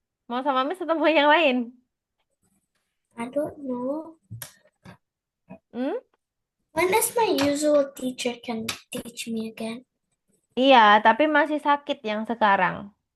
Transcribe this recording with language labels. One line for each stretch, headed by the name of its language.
Indonesian: Mau sama Miss atau mau yang lain?
English: I don't know. Hmm? When is my usual teacher can teach me again?
Indonesian: Iya, tapi masih sakit yang sekarang.